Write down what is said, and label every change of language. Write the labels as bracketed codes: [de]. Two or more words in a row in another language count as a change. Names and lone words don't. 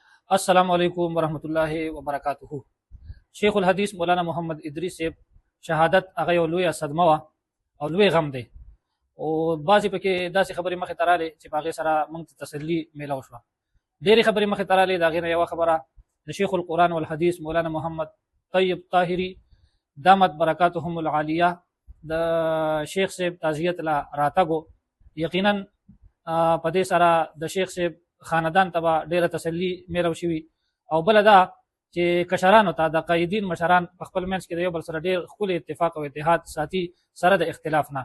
[ar] السلام عليكم ورحمة الله وبركاته. [ps] शेख उल हदीस मौलाना मोहम्मद इदरीस [ur] سے شہادت [ps] هغه یو لویه صدمه وه او لوی غم دی او بعضې پکې داسې خبرې مخې ته رالې چې په هغې سره موږ ته تسلي میلاو شوه. ډېرې خبرې مخې ته رالې، د هغې نه یوه خبره د شیخ القرآن والحدیث مولانا محمد طیب طاهري [ar] دامت برکاتهم العالیه [ps] د شیخ صاحب تعزیت له راتګو یقینا په دې سره د شیخ صاحب خاندان ته به ډېره تسلي میلاو شوي، او بله دا چې کشرانو ته د قایدین مشران په خپل منځ کې د یو بل سره ډېر ښکلی اتفاق او اتحاد ساتي سره د اختلاف نه.